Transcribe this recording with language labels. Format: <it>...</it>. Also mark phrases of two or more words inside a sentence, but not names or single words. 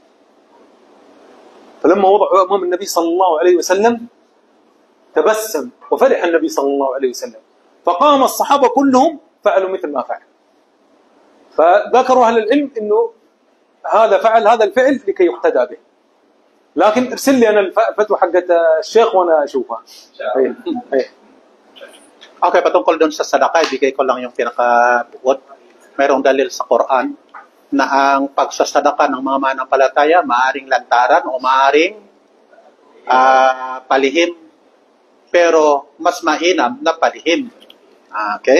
<ar>فلما وضعه أمام النبي صلى الله عليه وسلم تبسم وفرح النبي صلى الله عليه وسلم، فقام الصحابة كلهم فعلوا مثل ما فعل. فذكروا أهل العلم أنه هذا فعل هذا الفعل لكي يقتدى به. لكن ارسل لي أنا الفتوى حقت الشيخ وأنا أشوفها.</ar> <tl>Okay, patungkol doon sa sadaqah, ibigay ko lang yung pinaka-buod. Mayroong dalil sa Quran na ang pagsasadaka ng mga mananampalataya maaring lantaran o maaring palihim, pero mas mainam na palihim.</tl>